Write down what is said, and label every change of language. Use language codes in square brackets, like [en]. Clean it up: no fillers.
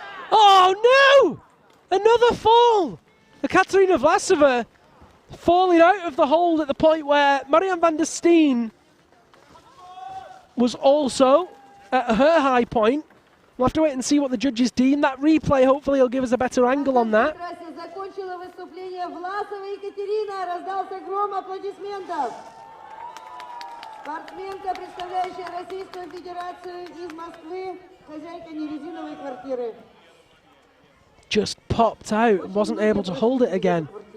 [en] Oh no! Another fall! The Katerina Vlasova falling out of the hold at the point where Marianne van der Steen was also at her high point. We'll have to wait and see what the judges deem. That replay hopefully will give us a better angle on that. [ru] Закончила выступление Власова Екатерина. Раздался гром аплодисментов. Спортсменка, представляющая Российскую Федерацию из Москвы, хозяйка нерезиновой квартиры. [en] Just popped out and wasn't able to hold it again.